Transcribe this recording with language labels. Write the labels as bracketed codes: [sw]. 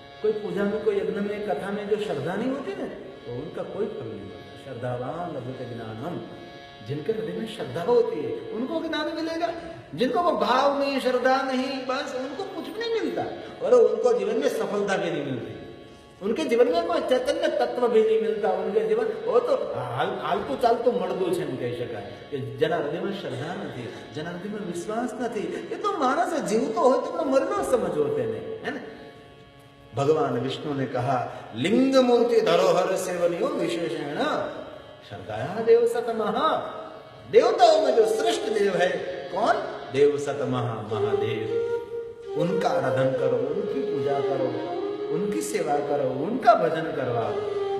[hi] कोई पूजा में कोई यज्ञ में कथा में जो श्रद्धा नहीं होती ना तो उनका कोई फल नहीं होता। [sa] श्रद्धावान लभते ज्ञानम, [hi] जिनके हृदय में श्रद्धा होती है उनको ज्ञान मिलेगा, जिनको वो भाव नहीं श्रद्धा नहीं बस उनको कुछ भी नहीं मिलता और उनको जीवन में सफलता भी नहीं मिलती, उनके जीवन में कोई चैतन्य तत्व भी नहीं मिलता। उनके जीवन वो तो हालतू चालतू मर्दू [gu] છે એમ કહી શકાય કે જેના હૃદયમાં શ્રદ્ધા નથી, જેના હૃદયમાં વિશ્વાસ નથી, એ તો માણસ જીવતો હોય તો મરનો સમજવો તેને, [hi] है ना। भगवान विष्णु ने कहा [sa] लिंग मूर्ति धरोहर सेवनियो विशेषण श्रद्धाया देव सतमहा, [hi] देवताओं में जो श्रेष्ठ देव है कौन? देव सतमहा महादेव, उनका आराधन करो, उनकी पूजा करो, उनकी सेवा करो, उनका भजन करवाओ।